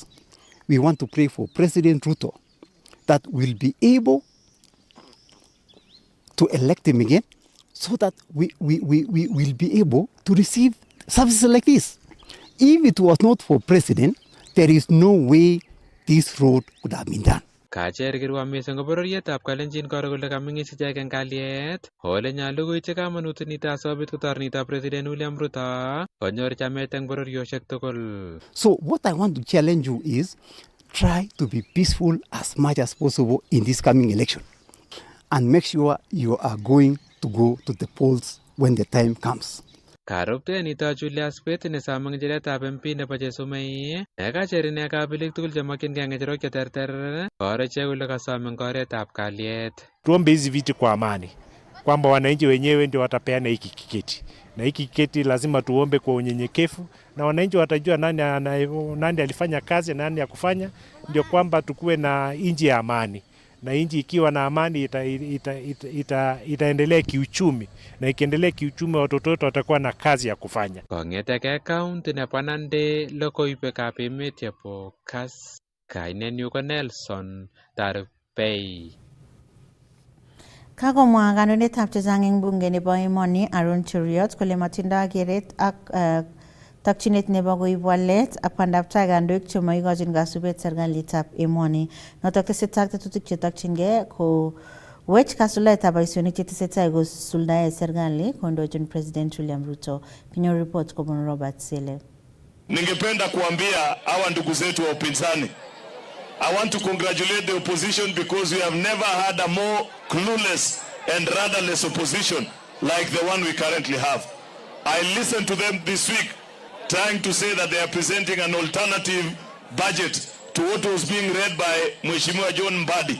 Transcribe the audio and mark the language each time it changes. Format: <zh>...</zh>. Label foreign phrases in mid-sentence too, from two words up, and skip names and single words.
<en>We want to pray for President Ruto that will be able to elect him again so that we will be able to receive services like this. If it was not for President, there is no way this road could have been done.</en> <kln>Kacher Kirwa mising ko bororietab kalenjin koro kole kamingis ichek eng kalyet ole nyalu koityi kamanut nito asikobit kotor nito President William Ruto konyor chamet eng bororiosiek tugul.</kln> <en>So what I want to challenge you is try to be peaceful as much as possible in this coming election and make sure you are going to go to the polls when the time comes.</en> <kln>Karupte nito Julius Pet ne samang ngecheretab MP nebo Chesumei nekacher ine kabelik tugul chemakyingei ngecherok cheterter koreche kole kasome ngoretab kalyet.</kln> <sw>Tuombe hizi viti kwa amani, kwamba wananchi wenyewe ndio watapeana hiki kiketi, na hiki kiketi lazima tuombe kwa unyenyekevu, na wananchi watajua nani alifanya kazi na nani ya kufanya, ndio kwamba tukuwe na nchi ya amani. Na nchi ikiwa na amani itaendelea kiuchumi, na ikiendelea kiuchumi watoto wetu watakuwa na kazi ya kufanya.</sw> <kln>Kong'eteke county nebo Nandi logoiwekab emet chebo Kass, kainenyu ko Nelson Tarpei. Kakomwa kandoindetab chechang eng bunge nebo emoni Aaron Cheriot kole matindoi keret ak takchinet nebo koib walet ak bandab tai kandoik chemaikochin kasubet serikalitab emoni. Notok tesetai tetutik chetokchingei ko wech kasuletab boisionik chetesetai kosuldae serikali kondochin President William Ruto. Kinyo report kobun Robert Sele.</kln> <sw>Ningependa kuambia hawa ndugu zetu wa upinzani,</sw> <en>I want to congratulate the opposition because we have never had a more clueless and rudderless opposition like the one we currently have. I listened to them this week trying to say that they are presenting an alternative budget to what was being read by Mheshimiwa John Mbadi.</en>